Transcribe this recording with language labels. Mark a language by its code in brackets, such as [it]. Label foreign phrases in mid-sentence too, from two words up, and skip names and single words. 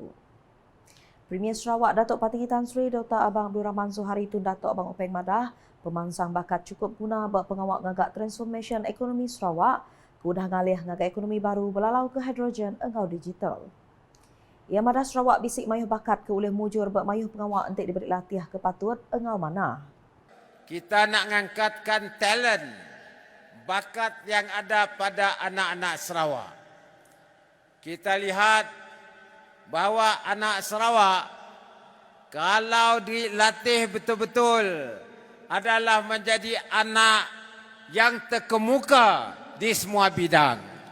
[iba] Premier Sarawak Datuk Patinggi Tan Sri Dr. Abang Abdul Rahman Suhari Tun Datuk Abang Openg Madah pemansang bakat cukup guna bak pengawak ngagak transformation ekonomi Sarawak kudah ngalih ngagai ekonomi baru belalau ke hidrogen engau digital. Ia Madah Sarawak bisik mayuh bakat ke oleh mujur bak mayuh pengawak untuk diberi latihan kepatut engau mana. [ms] Kita nak mengangkatkan talent, bakat yang ada pada anak-anak Sarawak. Kita lihat bahawa anak Sarawak kalau dilatih betul-betul adalah menjadi anak yang terkemuka di semua bidang.